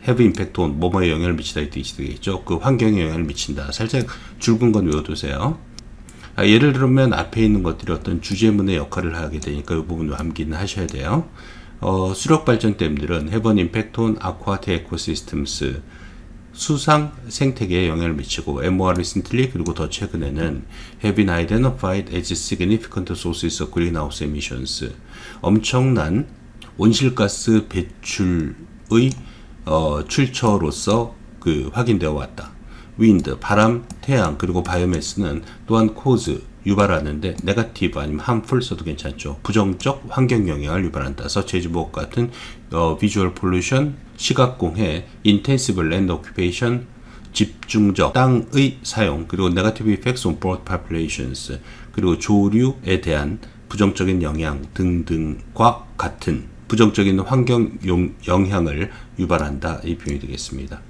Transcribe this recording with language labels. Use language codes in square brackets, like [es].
[en] have impact on, [ko] 뭐뭐에 영향을 미치다 이 뜻이 되겠죠. 그 환경에 영향을 미친다. 살짝 줄근 건 외워두세요. 예를 들면 앞에 있는 것들이 어떤 주제문의 역할을 하게 되니까 이 부분을 암기는 하셔야 돼요. 수력 발전댐들은 [en] have an impact on aquatic ecosystems, [ko] 수상 생태계에 영향을 미치고, [en] and more recently, [ko] 그리고 더 최근에는 [en] have been identified as significant sources of greenhouse emissions, [ko] 엄청난 온실가스 배출의 출처로서 확인되어 왔다. wind, 바람, 태양, 그리고 바이오매스는 또한 cause, 유발하는데 negative 아니면 harmful 써도 괜찮죠. 부정적 환경 영향을 유발한다. [en] such as [ko] 무엇과 같은 [en] visual pollution, [ko] 시각공해, [en] intensive land occupation, [ko] 집중적 땅의 사용, 그리고 [en] negative effects on bird populations, [ko] 그리고 조류에 대한 부정적인 영향 등등과 같은 부정적인 환경 영향을 유발한다. 이 표현이 되겠습니다.